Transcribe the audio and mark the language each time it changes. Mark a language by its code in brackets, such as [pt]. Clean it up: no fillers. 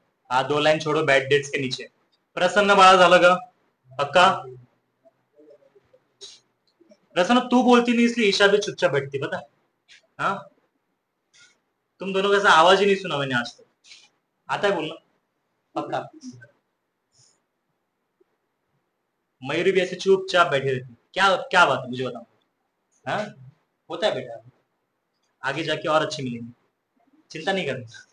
[hi] हाँ, 2 लाइन छोड़ो bad debts के नीचे। [mr] प्रसन्न बाळा झालं का पक्का? [hi] प्रसन्न तू बोलती नहीं इसलिए ईशा भी चुपचाप बैठती, पता है? हाँ, तुम दोनों का ऐसा आवाज ही नहीं सुना मैंने आज तक। आता है बोलना पक्का? मयूरी भी ऐसे चुपचाप बैठी रहती, क्या क्या बात है मुझे बताओ। हाँ, होता है बेटा, आगे जाके और अच्छी मिलेंगी, चिंता नहीं करनी।